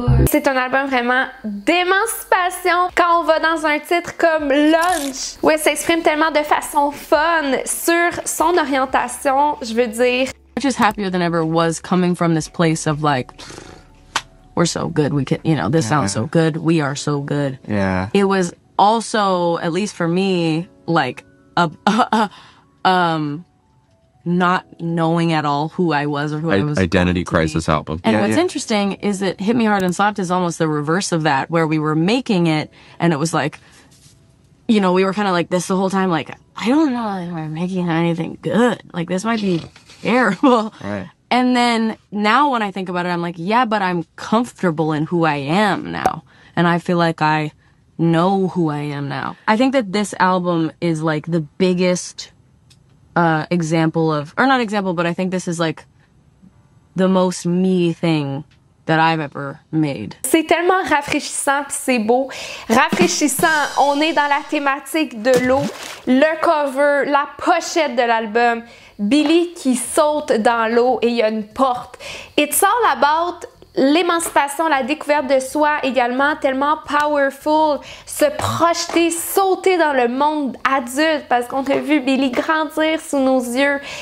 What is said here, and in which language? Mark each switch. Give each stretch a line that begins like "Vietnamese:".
French: C'est un album vraiment d'émancipation quand on va dans un titre comme Lunch, où elle s'exprime tellement de façon fun sur son orientation, je veux dire.
English: Just happier than ever was coming from this place of like, we're so good, we can, you know, this sounds so good, we are so good. Yeah. It was also, at least for me, like not knowing at all who I was or who I was. Identity crisis album. And what's interesting is that Hit Me Hard and Soft is almost the reverse of that, where we were making it and it was like, you know, we were kind of like this the whole time, like, I don't know if we're making anything good. Like, this might be terrible. Right. And then now when I think about it, I'm like, yeah, but I'm comfortable in who I am now. And I feel like I know who I am now. I think that this album is like the biggest example of, or not example, but I think this is like the most me thing that I've ever made.
French: C'est tellement rafraîchissant puis c'est beau. Rafraîchissant, on est dans la thématique de l'eau, le cover, la pochette de l'album, Billie qui saute dans l'eau et il y a une porte.
English: It's all about
French: l'émancipation, la découverte de soi également, tellement powerful, se projeter, sauter dans le monde adulte parce qu'on a vu Billie grandir sous nos yeux.